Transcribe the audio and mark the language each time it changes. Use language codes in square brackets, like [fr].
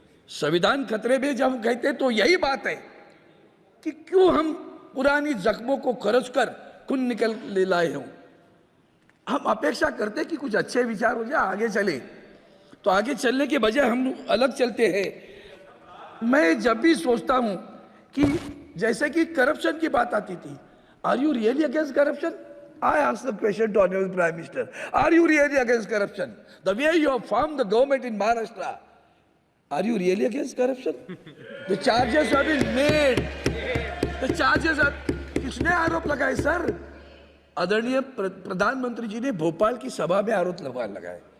[hi] संविधान खतरे में जब हम कहते तो यही बात है कि क्यों हम पुरानी जख्मों को खरोच कर खून निकल ले लाए हों। हम अपेक्षा करते कि कुछ अच्छे विचार हो जाए, आगे चले, तो आगे चलने के बजाय हम अलग चलते हैं। मैं जब भी सोचता हूं कि जैसे कि करप्शन की बात आती थी, [en] Are you really against corruption? I ask the question to Honorable Prime Minister, are you really against corruption? The way you have formed the government in Maharashtra, are you really against corruption? The charges have been made. The charges are, [hi] किसने आरोप लगाए sir? आदरणीय प्रधानमंत्री जी ने भोपाल की सभा में आरोप लगाए।